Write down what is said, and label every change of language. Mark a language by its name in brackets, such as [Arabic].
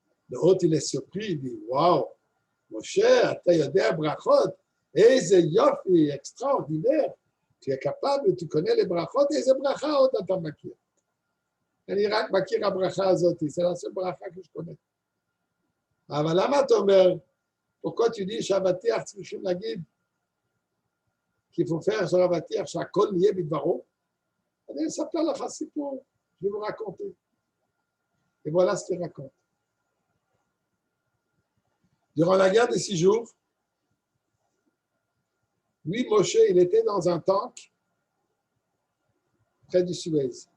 [French] Le hôte, il est surpris, il dit waouh, Moshe, [Hebrew] ata yodea brachot, eze yofi [French] extraordinaire. Tu es capable, tu connais les brachot, [Hebrew] eze brachot ata makir. אני רק מכיר הברכה הזאת, [French] c'est la seule bracha que je connais. [Hebrew] אבל למה אתה אומר, [French] pourquoi tu dis [Hebrew] שהבטיח צריכים להגיד, [French] qu'il faut faire sur [Hebrew] הבטיח שהכל נהיה בדברו? אני אספר לך סיפור, [French] je vais vous raconter. Et voilà ce qu'il raconte. Durant la guerre des 6 jours, lui, Moshe, il était dans un tank près du Suez.